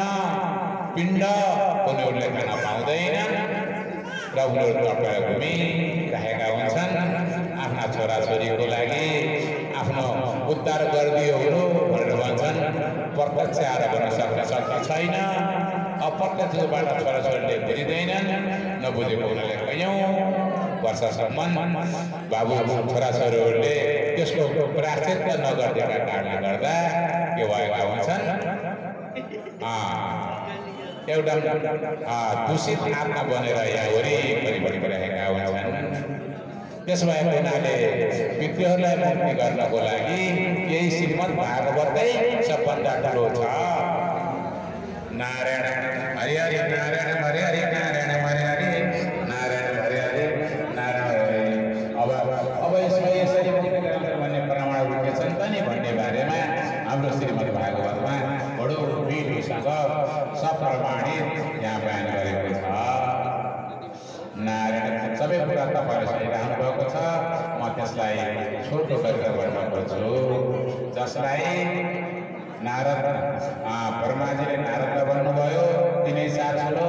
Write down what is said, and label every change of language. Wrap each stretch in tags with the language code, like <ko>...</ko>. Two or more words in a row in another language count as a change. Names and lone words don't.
<ne>पिण्ड उनीहरूले खान पाउँदैनन् र उनीहरू तर्पेर घुमिरहेका हुन्छन् आफ्ना छोराछोरीको लागि आफ्नो उद्धार गरिदियोहरू भनेर भन्छन् प्रत्यक्ष आएर भन्न सक्ने शक्ति छैन अप्रत्यक्षबाट छोराछोरीले बुझिँदैनन् नबुझेको उनीहरूले कैयौँ वर्षसम्म बाबु छोराछोरीहरूले त्यसको प्रायश्चित नगरिदिएका कारणले गर्दा के भएका हुन्छन् एउटा दूषित आत्मा बनेर यहाँ वरिपरि बढिरहेका हुन्छन् त्यसो भएको हुनाले पितृहरूलाई मुक्ति गर्नको लागि यही श्रीमद् भागवतै सबभन्दा ठुलो छ नारायण हरि हरि नारायण हरि हरि नारायण हरि हरि नारायण हरि हरि नारायण अब यसमा यसरी मुक्ति गर्ने भन्ने प्रमाणहरू के छन् पनि भन्ने बारेमा हाम्रो श्रीमद् भागवतमा बडो विधिसँग सप्रमाणित यहाँ बयान गरेको छ नारायण सबै कुरा तपाईँले सुनिरहनु भएको छ म त्यसलाई छोटो गरेर भन्न खोज्छु जसलाई नारद ब्रह्माजीले नारदलाई भन्नुभयो तिनै सात श्लोक</ne>